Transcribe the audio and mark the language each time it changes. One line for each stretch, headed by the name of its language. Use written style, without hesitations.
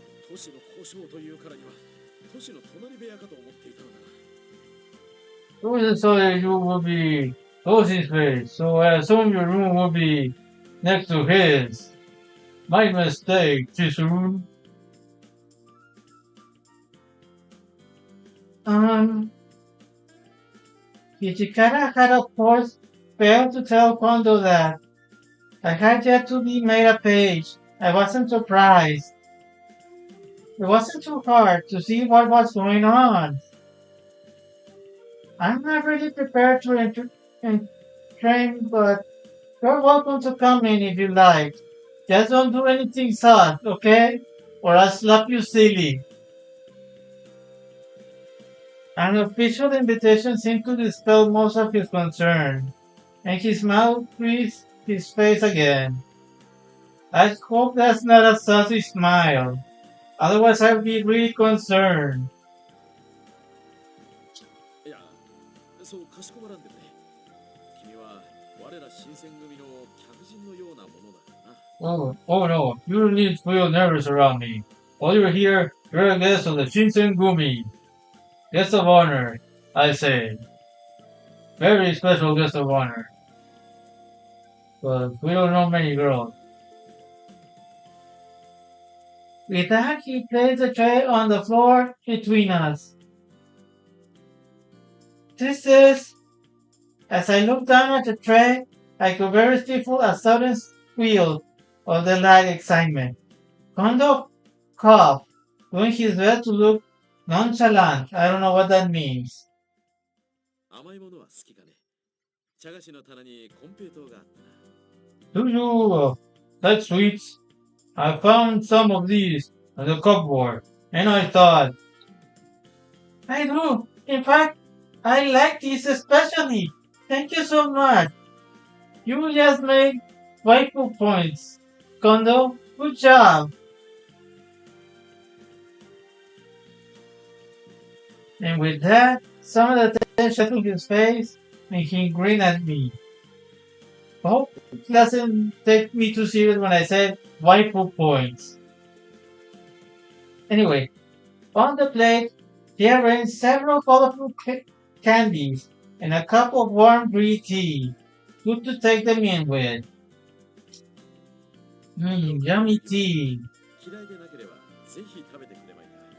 Japanese: 都市の故障というからには都市の隣部屋かと思っていたのだ。
English: Who just saw that you would be Rosie's face, so I assumed your room would be next to his. My mistake, Chisun. Ichikara had of course failed to tell Kondo that I had yet to be made a page. I wasn't surprised. It wasn't too hard to see what was going on. I'm not really prepared to train, but you're welcome to come in if you like. Just don't do anything soft, okay? Or I'll slap you silly. An official invitation seemed to dispel most of his concern, and his smile creased his face again. I hope that's not a saucy smile. Otherwise, I'd be really concerned.
Japanese: いや、そうかしこまらんでね。君は我ら新選組の客人のようなものだな。
English: Oh no, you don't need to feel nervous around me. While you're here, you're a guest of the Shinsengumi. Guest of honor, I say. Very special guest of honor. But we don't know many girls. With that, he placed the tray on the floor between us. This is... As I looked down at the tray, I could very stifle a sudden squeal of delight excitement. Kondo coughed, doing his best to look nonchalant. I don't know what that means.
Japanese: 甘いものは好きかね。茶菓子の棚にコンペイトーがあったな。
English: Do you like sweets? I found some of these on the cupboard, and I thought, I do. In fact, I like these especially. Thank you so much. You just made waifu points. Kondo, good job. And with that, some of the tension took his face, and he grinned at me. Hope it doesn't take me too serious when I said waifu points. Anyway, on the plate, he arranged several colorful candies and a cup of warm green tea. Good to take them in with. Yummy tea.
Japanese: 嫌いでなければぜひ食べてくれまいか。